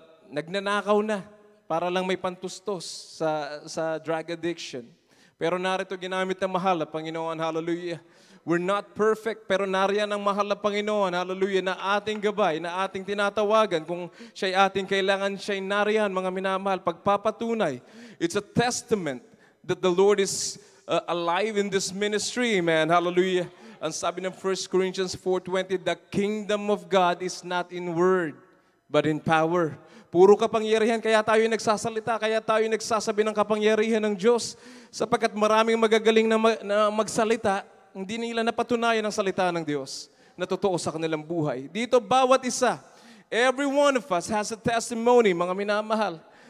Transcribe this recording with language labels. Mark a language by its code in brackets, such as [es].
[tl] Nagnanakaw na para lang may pantustos sa drug addiction. Pero narito ginamit ng mahal na Panginoon, hallelujah. [en] We're not perfect, [tl] pero nariyan ang mahal na Panginoon, hallelujah, na ating gabay, na ating tinatawagan. Kung siya'y ating kailangan, siya'y nariyan, mga minamahal. Pagpapatunay, [en] it's a testament that the Lord is alive in this ministry, man. Hallelujah. [tl] Ang sabi ng [en] 1 Corinthians 4:20, the kingdom of God is not in word, but in power. [tl] Puro kapangyarihan, kaya tayo nagsasalita, kaya tayo nagsasabi ng kapangyarihan ng Diyos. Sapagkat maraming magagaling na magsalita, hindi nila napatunayan ang salita ng Diyos na totoo sa kanilang buhay. Dito, bawat isa, [en] every one of us has a testimony, [tl] mga minamahal.